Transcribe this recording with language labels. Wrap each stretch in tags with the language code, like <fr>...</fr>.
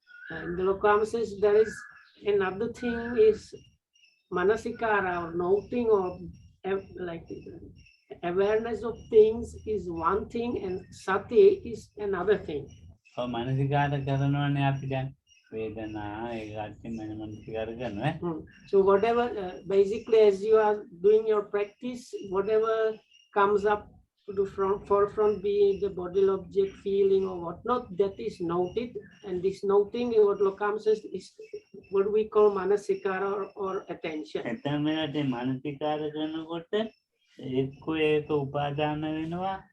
<en>And the Lokam says there is another thing is manasikara or noting or like awareness of things is one thing and sati is another thing.</en> <si>මනසිකාර කරනවනේ අපි දැන් වේදනා ඒකට මනසිකාර කරනවා.</si> <en>So whatever basically as you are doing your practice, whatever comes up to the forefront, be it the body object, feeling or whatnot, that is noted. And this noting, what Lokam says, is what we call manasikara or attention.</en> <si>එතනට මනසිකාර කරනකොට එක්කෝ ඒක උපාදාන වෙනවා.</si>